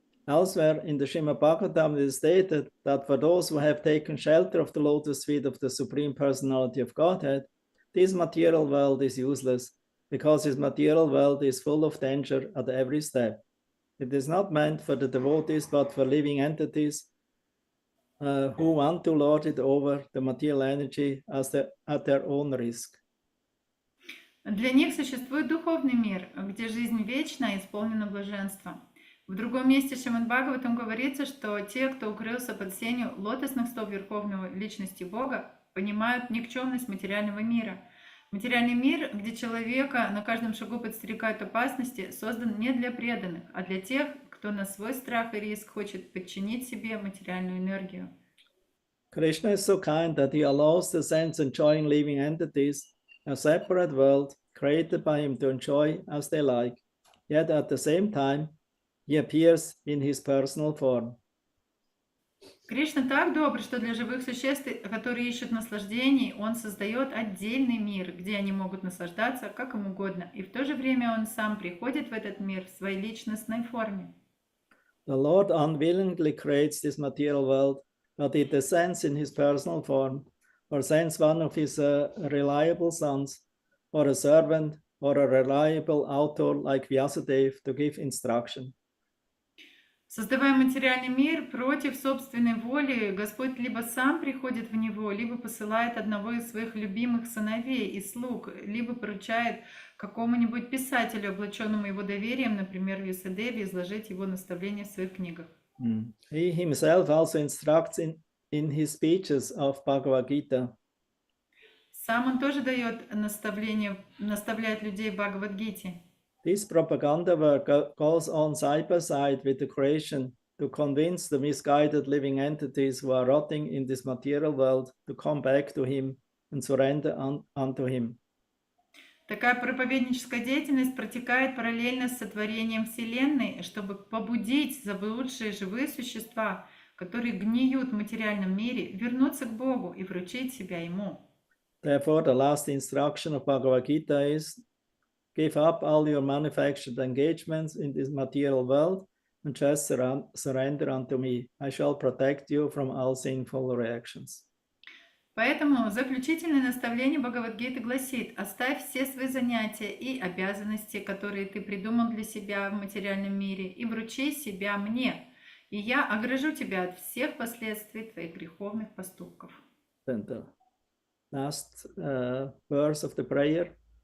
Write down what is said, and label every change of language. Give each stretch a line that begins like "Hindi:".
English: Elsewhere in the Srimad Bhagavatam, it is stated that for those who have taken shelter of the lotus feet of the Supreme Personality of Godhead, this material world is useless, because this material world is full of danger at every step. It is not meant for the devotees, but for living entities who want to lord it over the material energy at their own risk.
Russian: Для них существует духовный мир, где жизнь вечна и исполнена блаженства. В другом месте Шримад Бхагаватам говорится, что те, кто укрылся под сенью лотосных стоп Верховного Личности Бога, понимают никчемность материального мира. Материальный мир, где человека на каждом шагу подстерегают опасности, создан не для преданных, а для тех, кто на свой страх и риск хочет подчинить себе материальную энергию.
English: Krishna is so kind that he allows the sense-enjoying living entities, a separate world created by him, to enjoy as they like. Yet at the same time, he appears in his personal form.
Russian: Кришна так добр, что для живых существ, которые ищут наслаждений, Он создает отдельный мир, где они могут наслаждаться как им угодно, и в то же время Он сам приходит в этот мир в своей личностной форме.
English: The Lord unwillingly creates this material world, but it descends in his personal form, or sends one of his reliable sons, or a servant, or a reliable author like Vyasadeva to give instruction.
Russian: Создавая материальный мир против собственной воли, Господь либо сам приходит в него, либо посылает одного из своих любимых сыновей и слуг, либо поручает какому-нибудь писателю, облаченному его доверием, например, Вьясадеве, изложить его наставления в своих книгах.
English: He himself also instructs in his speeches of Bhagavad Gita.
Russian: Сам он тоже дает наставления, наставляет людей в Бхагавад-гите.
English: This propaganda work goes on side by side with the creation to convince the misguided living entities who are rotting in this material world to come back to him and surrender unto him.
Russian: Такая проповедническая деятельность протекает параллельно с сотворением Вселенной, чтобы побудить заблудшие живые существа, которые гниют в материальном мире, вернуться к Богу и вручить себя Ему.
English: Therefore, the last instruction of Bhagavad Gita is, give up all your manufactured engagements in this material world and just surrender unto me. I shall protect you from all sinful reactions.
Russian: Поэтому заключительное наставление Бхагавад-гиты гласит: оставь все свои занятия и обязанности, которые ты придумал для себя в материальном мире, и вручи себя мне, и я огражу тебя от всех последствий твоих греховных поступков.
English: Then the last verse of the prayer,